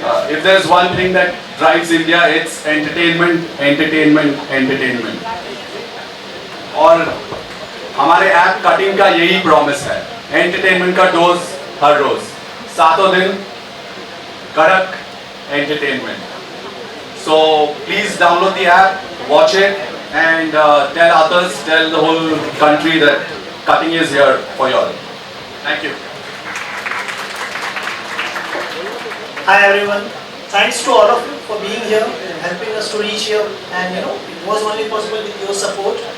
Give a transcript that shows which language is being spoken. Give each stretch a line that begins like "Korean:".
English: if there's one thing that drives India, it's entertainment, entertainment, entertainment.
Hindi: और हमारे app cutting का यही promise है, एंटरटेनमेंट का डोज हर रोज, सातों दिन कड़क entertainment.
English: So please download the app, watch it, and tell others, tell the whole country that cutting is here for you all. Thank you. Hi everyone. Thanks to all of you for being here and helping us to reach here. And it was only possible with your support.